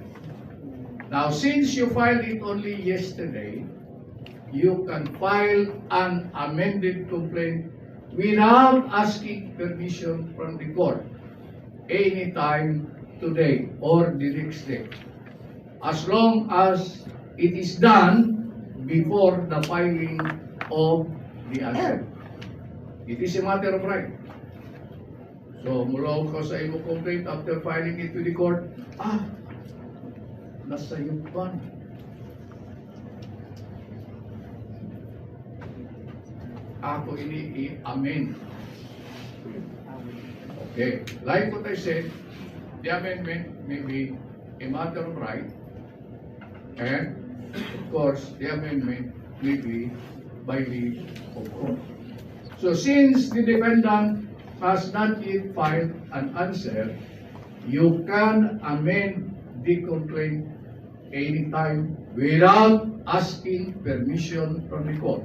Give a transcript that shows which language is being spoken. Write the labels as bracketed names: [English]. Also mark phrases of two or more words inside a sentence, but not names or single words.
[English] Now, since you filed it only yesterday, you can file an amended complaint without asking permission from the court anytime today or the next day, as long as it is done before the filing of the answer. It is a matter of right. So, [Hiligaynon] mula ko sa imo complaint [English] after filing it to the court, [Hiligaynon] nasa iyo pa. Ako ini i-amend. [English] Okay. Like what I said, the amendment may be a matter of right, and of course, the amendment may be by leave of court. So, since the defendant has not yet filed an answer, you can amend the complaint anytime without asking permission from the court.